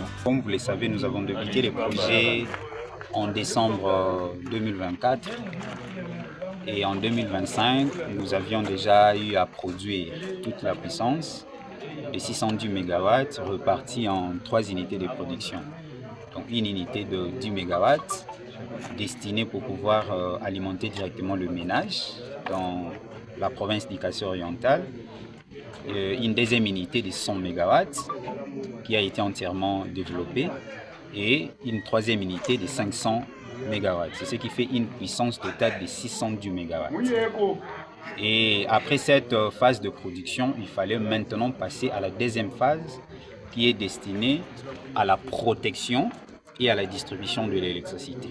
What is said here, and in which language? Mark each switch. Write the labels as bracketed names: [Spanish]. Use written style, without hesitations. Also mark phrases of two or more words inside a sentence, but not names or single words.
[French] Comme vous le savez, nous avons débuté les projets en décembre 2024 et en 2025, nous avions déjà eu à produire toute la puissance de 610 MW repartis en 3 unités de production. Donc une unité de 10 MW destinée pour pouvoir alimenter directement le ménage dans la province d'Ikassai orientale. Une deuxième unité de 100 MW qui a été entièrement développée et une troisième unité de 500 MW. C'est ce qui fait une puissance totale de 610 MW. Et après cette phase de production, il fallait maintenant passer à la deuxième phase qui est destinée à la protection et à la distribution de l'électricité.